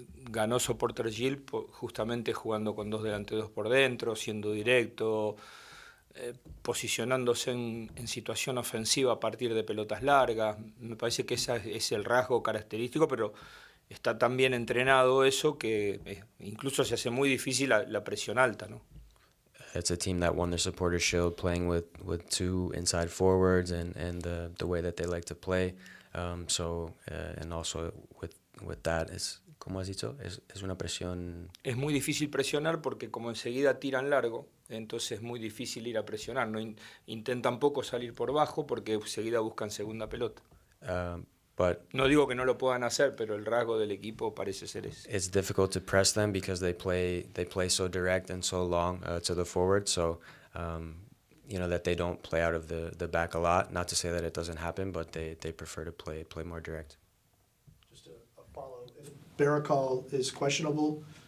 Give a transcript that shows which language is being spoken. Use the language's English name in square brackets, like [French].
[Spanish] Ganó Soporter Gil justamente jugando con dos delanteros por dentro, siendo directo, posicionándose en situación ofensiva a partir de pelotas largas. Me parece que ese es el rasgo característico, pero está tan bien entrenado eso que incluso se hace muy difícil la presión alta, ¿no? [English] It's a team that won the Supporter Shield playing with two inside forwards and the way that they like to play. And also with that, [Spanish] ¿cómo has dicho? Es una presión. Es muy difícil presionar porque como enseguida tiran largo, entonces es muy difícil ir a presionar. No intentan poco salir por bajo porque enseguida buscan segunda pelota. [English] But [Spanish] no digo que no lo puedan hacer, pero el rasgo del equipo parece ser ese. [English] It's difficult to press them because they play so direct and so long to the forward. So that they don't play out of the back a lot. Not to say that it doesn't happen, but they prefer to play more direct. Just a follow. Berrocal is questionable.